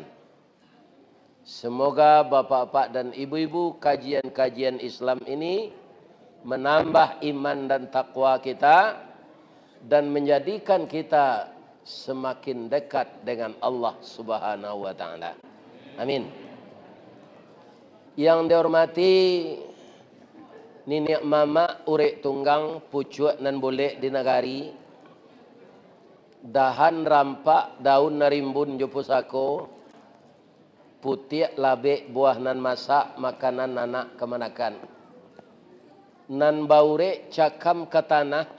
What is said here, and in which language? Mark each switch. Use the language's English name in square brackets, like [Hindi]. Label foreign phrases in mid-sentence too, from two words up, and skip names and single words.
[Indonesian] Semoga bapak-bapak dan ibu-ibu kajian-kajian Islam ini menambah iman dan takwa kita dan menjadikan kita semakin dekat dengan Allah [Arabic] سبحانه وتعالى. [Minangkabau] Amin. Yang dihormati Nini Mama urek tunggang pucuak nan boleh di negari. Dahan rampak daun narimbun jo pusako. Putiak labek buah nan masak makanan anak kemanakan. Nan baure cakam ke tanah.